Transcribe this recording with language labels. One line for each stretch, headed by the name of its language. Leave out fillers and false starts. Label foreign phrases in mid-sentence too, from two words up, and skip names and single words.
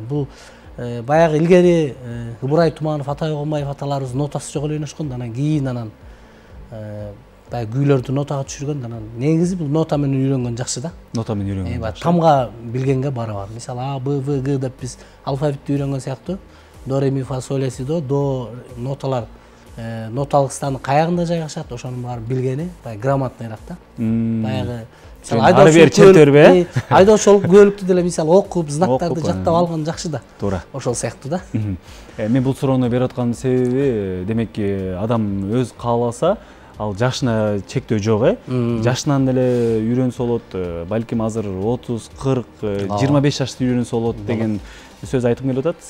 Kyrgyz: Бул баягы илгери Ыбырай Туманов, Атай Огонбаев аталарыбыз нотасы жок эле ойношкон, анан кийин анан баягы күүлөрдү нотага түшүргөн, анан негизи бул нота менен үйрөнгөн жакшы да. Нота менен үйрөнгөн. Тамга билгенге барабар. Мисалы А, Б, В, Г деп биз алфавитти үйрөнгөн сыяктуу до, ре, ми, фа, соль, ля, си, до ноталар ноталык станы каягында жайгашат, ошонун баарын билгени баягы грамотныйраак да. Баягы мисалы айдоочулук көөлүктү деле мисалы окуп, знактарды жаттап алган жакшы да. Туура. Ошол сыяктуу да. Мен бул суроону берип атканымдын себеби, демекки адам өз кааласа, ал жашына чектөө жок, жашынан деле үйрөнсө болот, балким азыр 30, 40, 25 жашта үйрөнсө болот деген сөз айткым келип атат.